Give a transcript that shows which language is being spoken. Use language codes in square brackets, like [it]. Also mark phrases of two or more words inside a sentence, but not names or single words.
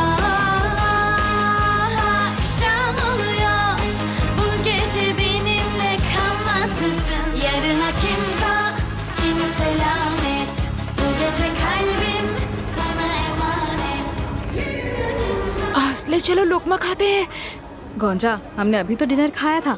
[tr] Akşam oluyor, bu gece benimle kalmaz mısın? Yarına kimse, kimse lanet. Bu gece kalbim sana emanet. Yarına kimse. [hi] ले चलो लोकमा खाते हैं। गौंजा, हमने अभी तो डिनर खाया था।